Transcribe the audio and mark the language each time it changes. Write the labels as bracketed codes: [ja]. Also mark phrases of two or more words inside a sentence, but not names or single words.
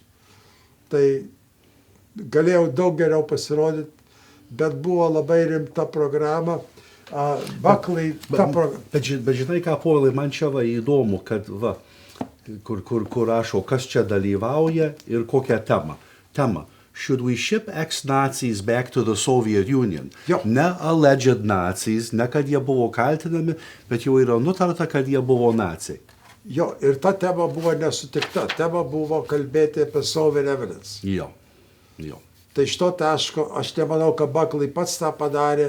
[lt] Tai galėjau daug geriau pasirodyti, bet buvo labai rimta programa. Buckley, Bet žinai ką, Povilai, man čia va įdomu, kad va, kur rašo, kas čia dalyvauja ir kokią temą. [en] Should we ship ex-Nazis back to the Soviet Union? [lt] Jo. Ne [en] alleged Nazis, [lt] ne kad jie buvo kaltinami, bet jau yra nutarta, kad jie buvo naciai. Jo, ir ta tema buvo nesutikta. Tema buvo kalbėti apie [en] Soviet evidence. [lt] Jo. Tai iš to taško, aš nemanau, kad Buckley pats tą padarė.